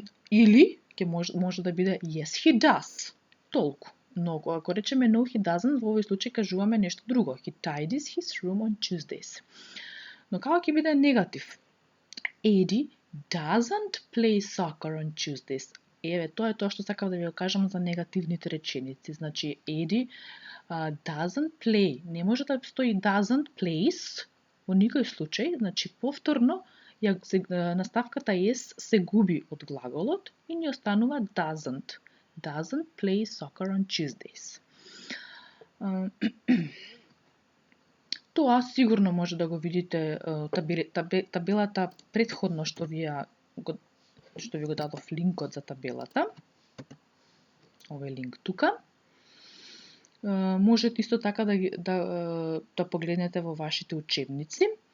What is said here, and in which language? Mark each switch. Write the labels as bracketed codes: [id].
[mk] Или може да биде [en] yes, he does. [mk] Толку. Но ако речеме [en] no, he doesn't, [mk] во овој случај кажуваме нешто друго. [en] He tidies his room on Tuesdays. [mk] Но како ќе биде негатив? [en] Eddie doesn't play soccer on Tuesdays. [mk] Еве, тоа е тоа што сакав да ви го кажам за негативните реченици. [en] Eddie doesn't play. [mk] Не може да стои [en] doesn't plays [mk] во никој случај. Повторно, наставката s се губи од глаголот и ни останува doesn't. [en] Doesn't play soccer on Tuesdays. [mk] Тоа сигурно може да го видите табелата предходно што ви го дадов линкот за табелата. Овој линк тука. Можете исто така да погледнете во вашите учебници.